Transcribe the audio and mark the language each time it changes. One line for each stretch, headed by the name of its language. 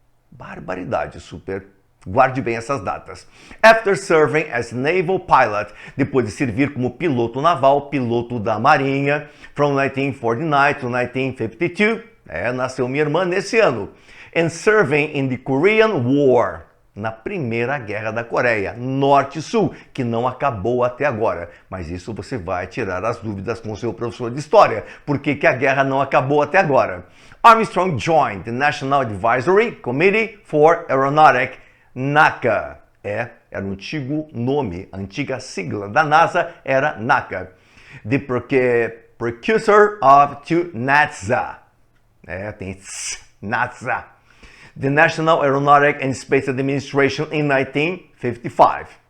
Portuguese: Barbaridade, super. Guarde bem essas datas.
English: After serving as naval pilot,
Portuguese: depois de servir como piloto naval, piloto da Marinha,
English: from 1949 to 1952,
Portuguese: nasceu minha irmã nesse ano,
English: and serving in the Korean War,
Portuguese: na Primeira Guerra da Coreia, Norte e Sul, que não acabou até agora. Mas isso você vai tirar as dúvidas com o seu professor de História. Por que a guerra não acabou até agora?
English: Armstrong joined the National Advisory Committee for Aeronautic, NACA.
Portuguese: Era um antigo nome, a antiga sigla da NASA era NACA.
English: The precursor to NASA.
Portuguese: Tem NASA.
English: The National Aeronautic and Space Administration in 1955.